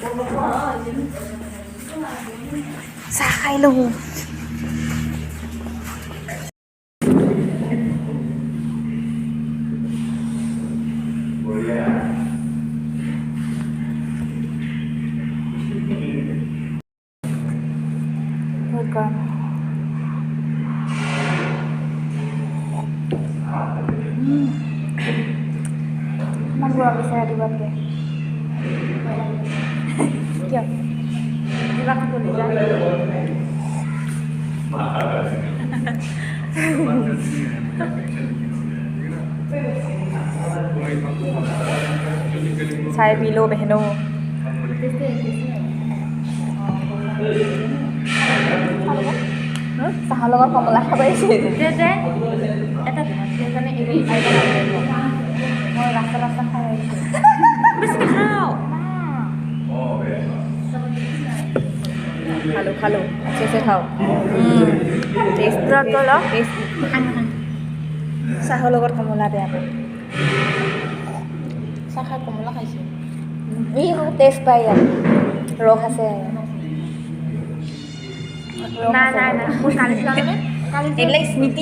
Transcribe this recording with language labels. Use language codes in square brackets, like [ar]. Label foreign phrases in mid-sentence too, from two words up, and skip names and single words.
[as] চাহ খাই লওঁ বহুত গৰম ইমান গৰম দিছে ৰাতিপুৱাতকৈ কিয় কিবা কাপোৰ যায় [hi] चाय पी लो बहनों [as] চাহৰ লগত কমলা খাব আহিছে মই ৰাস্তা খাই আহিছোঁ [hi] बेसी खाओ खालो अच्छे से खाओ टेस्ट [as] চাহৰ লগত কমলা বেয়া পায় চাহ খাই কমলা খাইছে ই টেষ্ট পাই ইয়াত ৰস আছে নাই নাই নাই মোৰ কালি এইবিলাক স্মৃতি